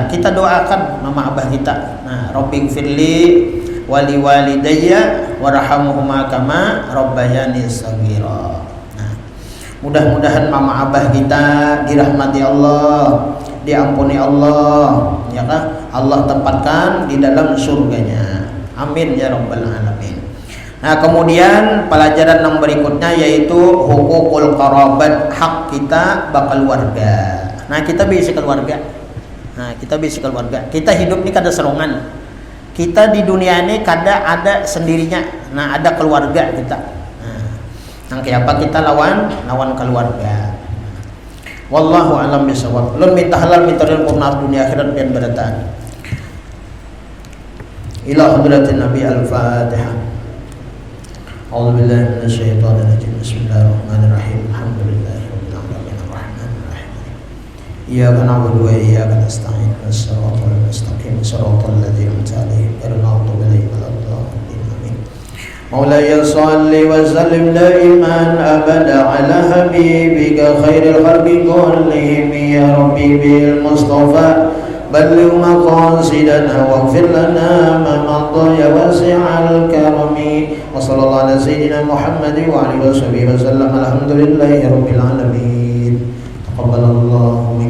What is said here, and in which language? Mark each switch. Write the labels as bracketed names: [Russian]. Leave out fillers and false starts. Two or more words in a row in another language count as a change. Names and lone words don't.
[Banjar] Kita doakan mama abah kita. [Arabic] Nah, رب اغفر لي ولوالدي وارحمهما كما ربياني صغيرا. [Banjar] Nah, mudah-mudahan mama abah kita dirahmati Allah, diampuni Allah, ya kah? Allah tempatkan di dalam surganya. [Arabic] آمين يا رب العالمين. [Banjar] Nah, kemudian pelajaran yang berikutnya yaitu [Arabic] حقوق القرابة, [Banjar] hak kita bakal warga. Nah, kita bisa keluarga. Kita hidup ini kada serongan. Kita di dunia ini kada ada sendirinya. Nah, ada keluarga kita. Nah, apa kita lawan keluarga. [Arabic] والله أعلم بالصواب. [Banjar] Ulun minta halal minta ridho dunia akhirat pian barataan. [Arabic] إلى حضرة النبي الفاتحة. أعوذ بالله من الشيطان الرجيم. بسم الله الرحمن الرحيم الحمد لله رب العالمين الرحمن الرحيم. إياك نعبد وإياك نستعين. الصراط المستقيم. صراط الذين أنعمت عليهم غير المغضوب عليهم ولا الضالين. آمين مولاي صل وسلم دائما أبدا على حبيبك خير الخلق كلهم يا رب بالمصطفى بلغ مقاصدنا واغفر لنا ما مضى يا واسع الكرم وصلى الله على سيدنا محمد وعلى اله وصحبه وسلم الحمد لله رب العالمين تقبل الله